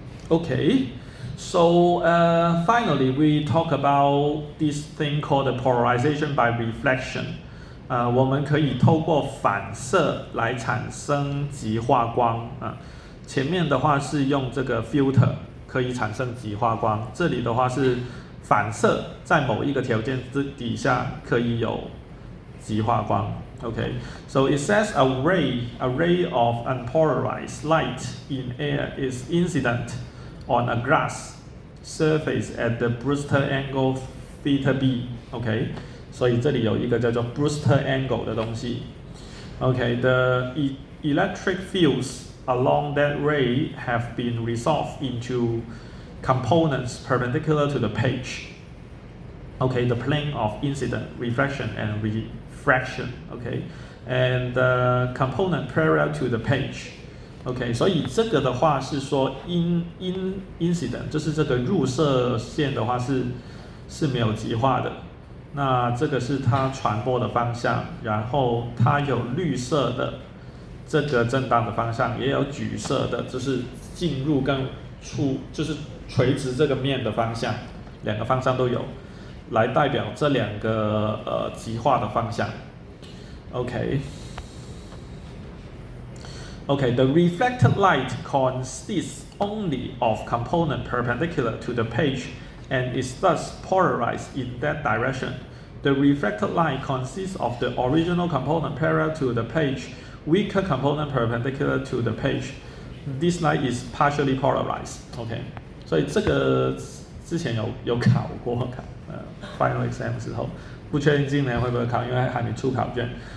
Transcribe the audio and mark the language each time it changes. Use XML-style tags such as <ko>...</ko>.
<en>Okay, so finally we talk about this thing called the polarization by reflection.</en> <zh>我们可以透过反射来产生极化光前面的话是用这个 filter 可以产生极化光，这里的话是反射在某一个条件之底下可以有极化光。</zh> <en>Okay, so it says a ray of unpolarized light in air is incident on a glass surface at the Brewster angle theta b.</en> <zh>OK， 所以这里有一个叫做 Brewster angle 的东西。</zh> <en>OK， the electric fields along that ray have been resolved into components perpendicular to the page. OK, the plane of incident, reflection, and refraction.</en> <zh>OK,</zh> <en>and the component parallel to the page.</en> <zh>OK， 所以这个的话是说 incident 就是这个入射线的话是没有极化的，那这个是它传播的方向，然后它有绿色的这个震荡的方向，也有橘色的，就是进入跟就是垂直这个面的方向，两个方向都有，来代表这两个极化的方向。</zh> <en>OK， the reflected light consists only of component perpendicular to the page and is thus polarized in that direction. The reflected light consists of the original component parallel to the page, weaker component perpendicular to the page. This light is partially polarized.</en> <zh>OK， 所以这个之前有考过final exam 的时候，不确定今年会不会考，因为还没出考卷。</zh>